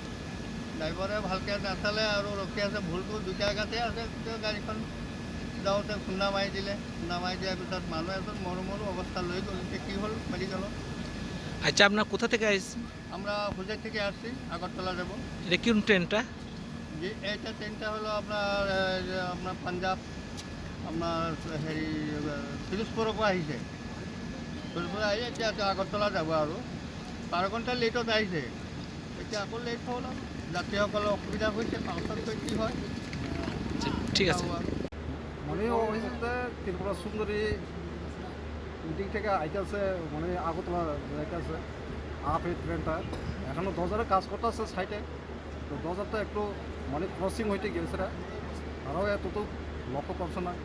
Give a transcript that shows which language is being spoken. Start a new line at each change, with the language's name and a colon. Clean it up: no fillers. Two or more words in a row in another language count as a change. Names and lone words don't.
Assamese: ড্ৰাইভাৰে ভালকৈ নাচালে আৰু ৰখি আছে, ভুলটো দুটা জেগাতে আছে। গাড়ীখন যাওঁতে খুন্দা মাৰি দিলে, খুন্দা মাৰি দিয়াৰ পিছত মানুহ এজন মৰো মৰো অৱস্থা লৈ গ'ল। এতিয়া কি হ'ল মেডিকেলত।
Bangla: আচ্ছা, আপনার কোথা থেকে আসছেন? আমরা হুজাই থেকে আসছি, আগরতলা যাব। এটা কোন ট্রেনটা? যে এইটা ট্রেনটা হলো আপনার পাঞ্জাব, আপনার
Assamese: হেৰি ফিৰোজপুৰৰ পৰা আহিছে। ফিৰোজপুৰ আহি এতিয়া আগৰতলা যাব আৰু 12 ঘণ্টা লেটত আহিছে। এতিয়া আকৌ লেট হ'ল আৰু যাত্ৰীসকলৰ অসুবিধা হৈছে। পাছত গৈ কি হয় ঠিক আছে।
Bangla: মানে হয়েছে ত্রিপুরা সুন্দরী দিক থেকে আইতেছে, মানে আগরতলা যাইতেছে আপ এই ট্রেনটা এখনও দরজারে কাজ করতেছে সাইডে। তো দরজারটা একটু মানে ক্রসিং হইতে গেছে, আরও এত তো লক্ষ্য করছে না।